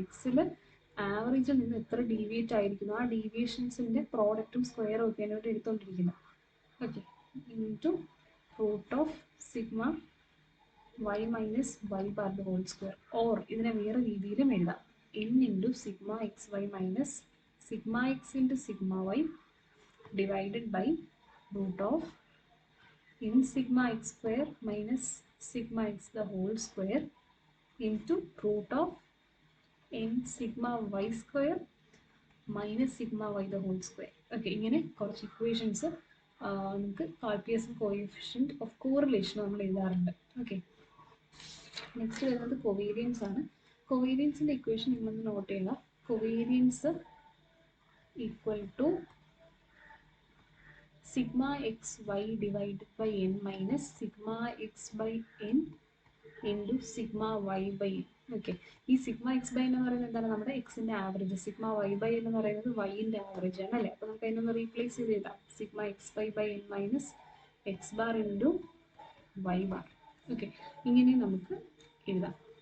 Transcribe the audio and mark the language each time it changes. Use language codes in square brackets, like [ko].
[ml] എക്സിൽ ആവറേജിൽ നിന്ന് എത്ര ഡീവിയേറ്റ് ആയിരിക്കുന്നു ആ ഡീവിയേഷൻസിൻ്റെ പ്രോഡക്റ്റും സ്ക്വയറും ഒക്കെയാണ് ഇവിടെ എടുത്തുകൊണ്ടിരിക്കുന്നത്. Okay, into root of sigma y minus y bar the whole square. Or ഇതിനെ വേറെ രീതിയിലും എഴുതാം. [en] n into sigma xy minus sigma x into sigma y divided by root of n sigma x square minus sigma x the whole square into root of n sigma y square minus sigma y the whole square. [ml] Okay, ഇങ്ങനെ കുറച്ച് equations നമുക്ക് കാൽപിയസും coefficient of correlation നമ്മൾ എഴുതാറുണ്ട്. Okay, next വരുന്നത് covariance ആണ്. കൊവേരിയൻസിൻ്റെ equation നിങ്ങളൊന്ന് not ചെയ്യുക. [en] covariance equal to sigma xy divided by n minus sigma x by n into sigma y by n. [ml] Okay, ഈ സിഗ്മ എക്സ് ബൈ എന്ന് പറയുന്നത് എന്താണ്? നമ്മുടെ എക്സിൻ്റെ ആവറേജ്. സിഗ്മ വൈ ബൈ എന്ന് പറയുന്നത് വൈൻ്റെ ആവറേജ് ആണ് അല്ലേ? അപ്പോൾ നമുക്ക് അതിനൊന്ന് റീപ്ലേസ് ചെയ്ത് എഴുതാം. Sigma X bye bye N minus X bar into Y bar. Okay, ഇങ്ങനെ നമുക്ക് എഴുതാം.